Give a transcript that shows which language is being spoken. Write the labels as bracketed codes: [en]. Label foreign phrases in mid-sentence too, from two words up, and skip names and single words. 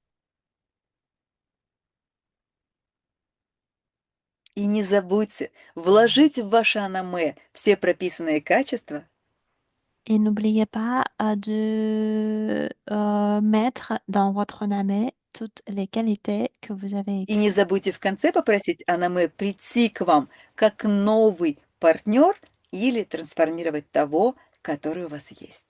[ru] И не забудьте вложить в ваше анаме все прописанные качества [fr] Et n'oubliez pas de mettre dans votre name toutes les qualités que vous avez [ru] и не [fr] écrites. [ru] забудьте в конце попросить анаме прийти к вам как новый партнер или трансформировать того, который у вас есть.